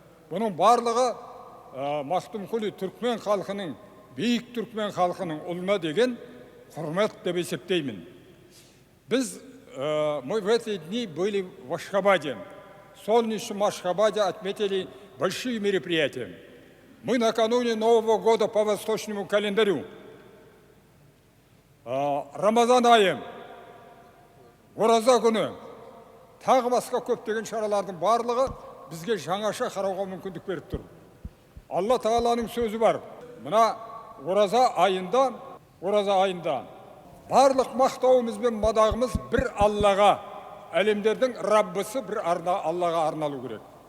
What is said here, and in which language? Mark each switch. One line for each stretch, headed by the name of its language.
Kazakh: Бұның барлығы Махтумкули түркмен халқының, биік түркмен халқының ұлына деген құрмет деп есептеймін. Біз
Russian: Мы в эти дни были в Ашхабаде. В солнечном Ашхабаде отметили большие мероприятия. Мы накануне Нового года по восточному календарю.
Kazakh: Рамазан айы, ораза күні, тағы басқа көптеген шаралардың барлығы бізге жаңаша қарауға мүмкіндік беріп тұр. Алла Тағаланың сөзі бар. Мына ораза айында барлық мақтауымыз бен мадағымыз бір Аллаға, әлемдердің Раббысы бір Аллаға арналу керек.